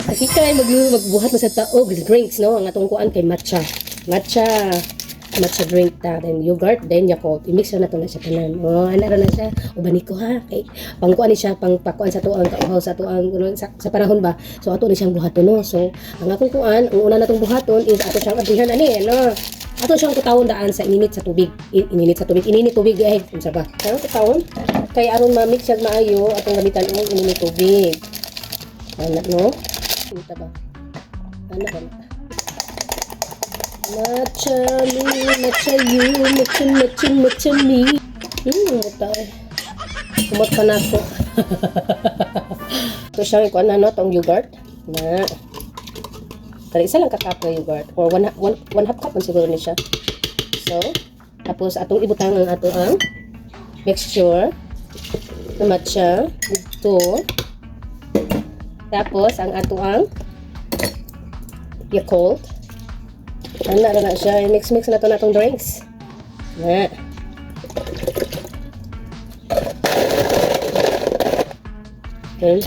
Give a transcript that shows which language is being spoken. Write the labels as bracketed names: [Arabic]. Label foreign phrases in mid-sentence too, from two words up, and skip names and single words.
[Cebuano] Kasi kay magbuhat mo sa taog drinks, no? Ang atong kuan kay matcha. Matcha. Matcha drink ta. [English] Then yogurt, then Yakult. [Cebuano] I-mix na to na siya tanan. Oh, ana ra na siya. Ubani ko ha. Kay pangkuan ni siya, pang pakuan sa tuang kauhaw sa tuang sa panahon ba. So ato ni siyang buhaton, no? So ang akong kuan, ang una natong buhaton is ato siyang abihan ani, no? Ato siyang kutawon daan sa ininit sa tubig. Ininit sa tubig. Ininit tubig ay unsa ba? Ang kutawon kay aron ma-mix siya maayo atong gamitan og ininit tubig. Ano, no? Kita ba? Ano ba? [English] Matcha me, matcha you, matcha, matcha, matcha me. [Cebuano] Matay. Kumot pa na ako. Ito siyang ikuan na, no? Itong yogurt. Na. Tara, isa lang kakap na yogurt. Or [English] one half cup [Cebuano] man siguro ni siya. So, tapos atong ibutang ang ato ang mixture na matcha. Ito. Tapos, ang ato ang Yakult. Ano na siya. Mix-mix na ito na itong drinks. Na. Okay.